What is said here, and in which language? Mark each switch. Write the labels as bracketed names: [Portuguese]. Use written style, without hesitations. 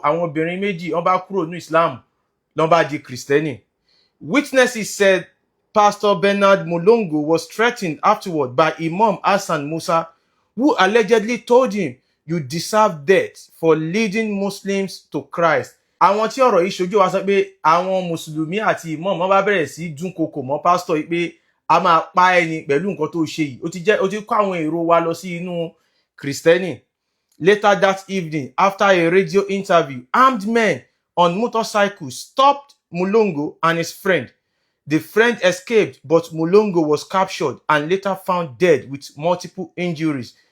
[Yoruba] Àwọn obìnrin méjì wọ́n bá kúrò ní Islam ló bá di Kristẹni. [English] Witnesses said Pastor Bernard Mulongo was threatened afterward by Imam Hassan Musa, who allegedly told him, "You deserve death for leading Muslims to Christ." [Yoruba] Àwọn tí ọ̀rọ̀ yìí ṣojú wa sọ pé àwọn Mùsùlùmí àti Imam wọ́n bá bẹ̀rẹ̀ sí dúnkokò mọ́ pásítọ̀ yìí pé a máa pa ẹni pẹ̀lú nǹkan tó ṣe yìí. Ó ti kó àwọn èrò wa lọ sí inú Kristẹni. [English] Later that evening, after a radio interview, armed men on motorcycles stopped Mulongo and his friend. The friend escaped, but Mulongo was captured and later found dead with multiple injuries.